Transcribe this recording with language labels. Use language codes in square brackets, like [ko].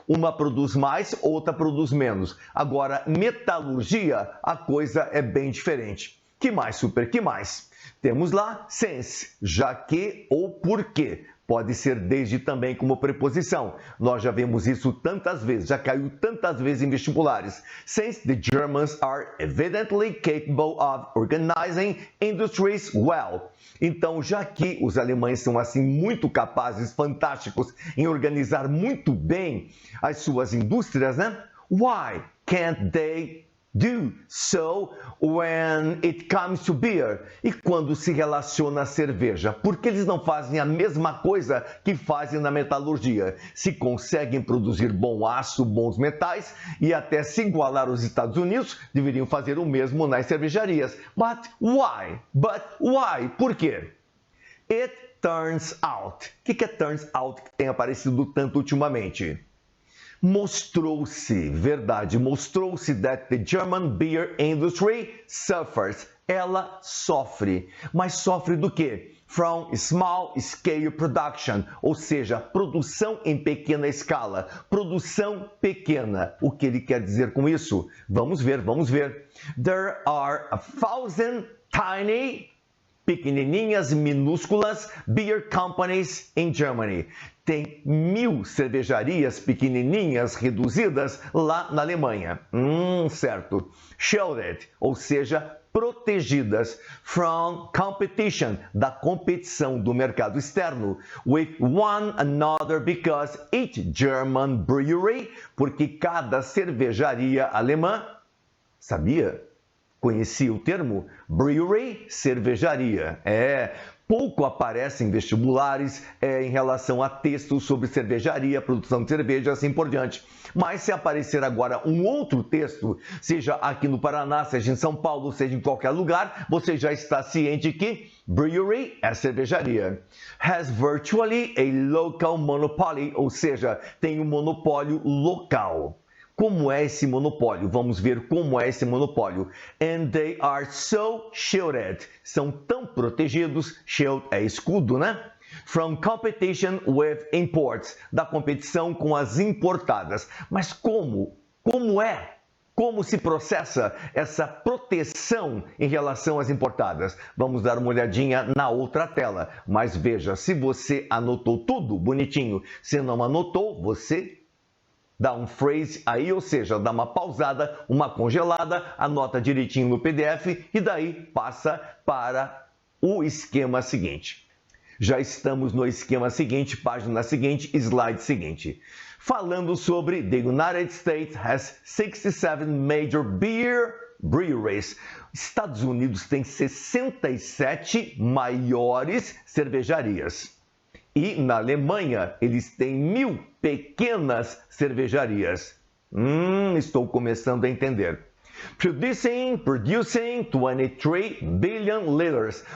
[pt] Uma produz mais, outra produz menos. Agora, metalurgia, a coisa é bem diferente. Que mais, super? Que mais? Temos lá since, já que ou porque. Pode ser desde também como preposição. Nós já vemos isso tantas vezes, já caiu tantas vezes em vestibulares. [en] Since the Germans are evidently capable of organizing industries well. [pt] Então, já que os alemães são assim muito capazes, fantásticos em organizar muito bem as suas indústrias, né? [en] Why can't they do so when it comes to beer? [pt] E quando se relaciona à cerveja? Por que eles não fazem a mesma coisa que fazem na metalurgia? Se conseguem produzir bom aço, bons metais e até se igualar aos Estados Unidos, deveriam fazer o mesmo nas cervejarias. [en] But why? But why? [pt] Por quê? [en] It turns out. [pt] O que é turns out que tem aparecido tanto ultimamente? Mostrou-se, verdade, mostrou-se [en] that the German beer industry suffers. [pt] Ela sofre. Mas sofre do quê? [en] From small scale production, [pt] ou seja, produção em pequena escala, produção pequena. O que ele quer dizer com isso? Vamos ver, vamos ver. [en] There are 1,000 tiny, [pt] pequenininhas, minúsculas [en] beer companies in Germany. [pt] tem 1.000 cervejarias pequenininhas, reduzidas, lá na Alemanha. Certo. Shielded, ou seja, protegidas [en] from competition, [pt] da competição do mercado externo, [en] with one another because each German brewery, [pt] porque cada cervejaria alemã, sabia? Conhecia o termo? Brewery, cervejaria. Pouco aparece em vestibulares em relação a textos sobre cervejaria, produção de cerveja e assim por diante. Mas se aparecer agora um outro texto, seja aqui no Paraná, seja em São Paulo, seja em qualquer lugar, você já está ciente que brewery é cervejaria. [en] Has virtually a local monopoly, [pt] ou seja, tem um monopólio local. Como é esse monopólio? Vamos ver como é esse monopólio. [en] And they are so shielded. [pt] São tão protegidos, shield é escudo, né? [en] From competition with imports. [pt] Da competição com as importadas. Mas como? Como é? Como se processa essa proteção em relação às importadas? Vamos dar uma olhadinha na outra tela. Mas veja, se você anotou tudo bonitinho, se não anotou, você dá um freeze aí, ou seja, dá uma pausada, uma congelada, anota direitinho no PDF e daí passa para o esquema seguinte. Já estamos no esquema seguinte, página seguinte, slide seguinte. Falando sobre [en] the United States has 67 major beer breweries. [pt] Estados Unidos tem 67 maiores cervejarias. E na Alemanha, eles têm 1.000 pequenas cervejarias. Estou começando a entender. [en] Producing 23 billion liters.